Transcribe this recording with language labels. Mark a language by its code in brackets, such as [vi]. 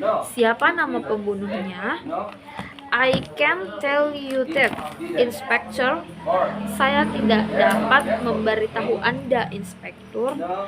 [id] Siapa nama pembunuhnya? [en] I can't tell you that, Inspector. [id] Saya tidak dapat memberitahu Anda, Inspektur.